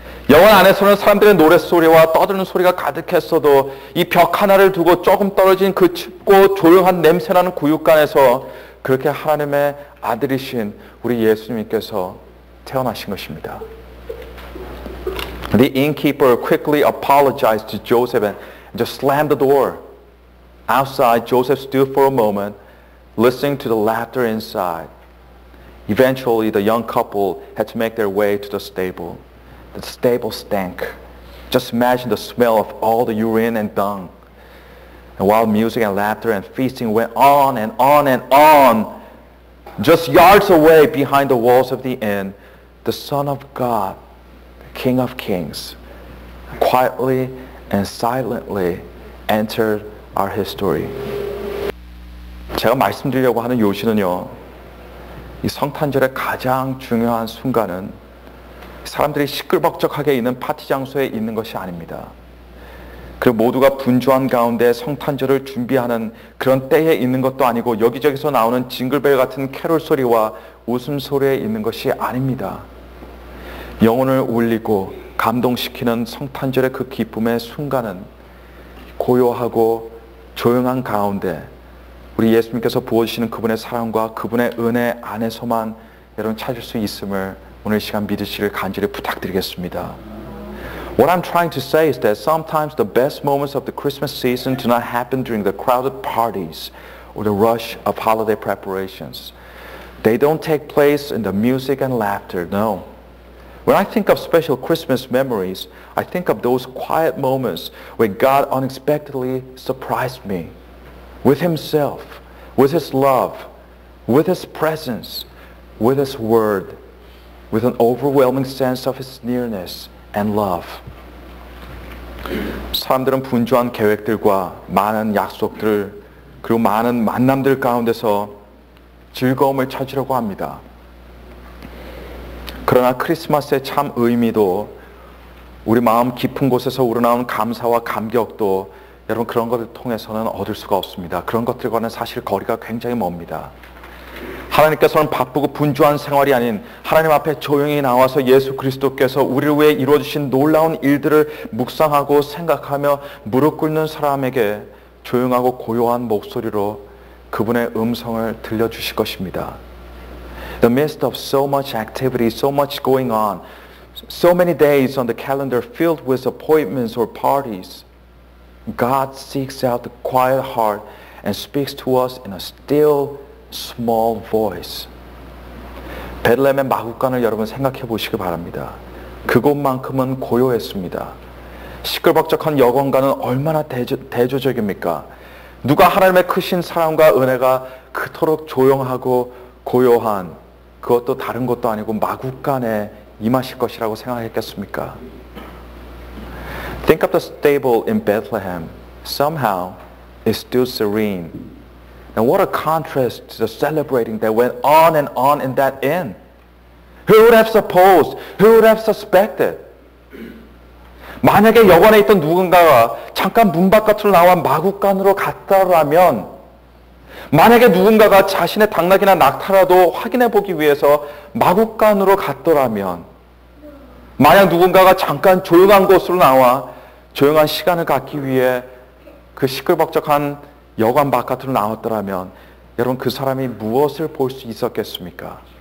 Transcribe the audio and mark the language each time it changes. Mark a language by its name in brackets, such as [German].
[Korean] 여관 안에서는 사람들의 노랫소리와 떠드는 소리가 가득했어도 이 벽 하나를 두고 조금 떨어진 그 춥고 조용한 냄새나는 구육간에서 그렇게 하나님의 아들이신 우리 예수님께서 태어나신 것입니다. [English] The innkeeper quickly apologized to Joseph and just slammed the door. Outside, Joseph stood for a moment, listening to the laughter inside. Eventually, the young couple had to make their way to the stable. The stable stank. Just imagine the smell of all the urine and dung. And while music and laughter and feasting went on and on and on, just yards away behind the walls of the inn, the Son of God, the King of Kings, quietly and silently entered our history. [Korean] 제가 말씀드리려고 하는 요시는요, 이 성탄절의 가장 중요한 순간은 사람들이 시끌벅적하게 있는 파티 장소에 있는 것이 아닙니다. 그리고 모두가 분주한 가운데 성탄절을 준비하는 그런 때에 있는 것도 아니고 여기저기서 나오는 징글벨 같은 캐롤 소리와 웃음소리에 있는 것이 아닙니다. 영혼을 울리고 감동시키는 성탄절의 그 기쁨의 순간은 고요하고 조용한 가운데 우리 예수님께서 부어주시는 그분의 사랑과 그분의 은혜 안에서만 여러분 찾을 수 있음을 오늘 시간 믿으시길 간절히 부탁드리겠습니다. [English] What I'm trying to say is that sometimes the best moments of the Christmas season do not happen during the crowded parties or the rush of holiday preparations. They don't take place in the music and laughter, no. When I think of special Christmas memories, I think of those quiet moments where God unexpectedly surprised me with Himself, with His love, with His presence, with His word, with an overwhelming sense of His nearness and love. [Korean] 사람들은 분주한 계획들과 많은 약속들 그리고 많은 만남들 가운데서 즐거움을 찾으려고 합니다. 그러나 크리스마스의 참 의미도 우리 마음 깊은 곳에서 우러나온 감사와 감격도 여러분 그런 것을 통해서는 얻을 수가 없습니다. 그런 것들과는 사실 거리가 굉장히 멉니다. 하나님께서는 바쁘고 분주한 생활이 아닌 하나님 앞에 조용히 나와서 예수 그리스도께서 우리를 위해 이루어주신 놀라운 일들을 묵상하고 생각하며 무릎 꿇는 사람에게 조용하고 고요한 목소리로 그분의 음성을 들려주실 것입니다. [English] In the midst of so much activity, so much going on, so many days on the calendar filled with appointments or parties, God seeks out the quiet heart and speaks to us in a still, small voice. [Korean] 베들레헴의 마구간을 여러분 생각해 보시기 바랍니다. 그곳만큼은 고요했습니다. 시끌벅적한 여관과는 얼마나 대조적입니까? 누가 하나님의 크신 사랑과 은혜가 그토록 조용하고 고요한 그것도 다른 것도 아니고 마구간에 임하실 것이라고 생각했겠습니까? [English] Think of the stable in Bethlehem. Somehow, it stood serene. And what a contrast to the celebrating that went on in that inn. Who would have supposed? Who would have suspected? [Korean] 만약에 여관에 있던 누군가가 잠깐 문 바깥으로 나와 마구간으로 갔다라면, 만약에 누군가가 자신의 당나귀나 낙타라도 확인해 보기 위해서 마구간으로 갔더라면, 만약 누군가가 잠깐 조용한 곳으로 나와 조용한 시간을 갖기 위해 그 시끌벅적한 여관 바깥으로 나왔더라면 여러분 그 사람이 무엇을 볼 수 있었겠습니까?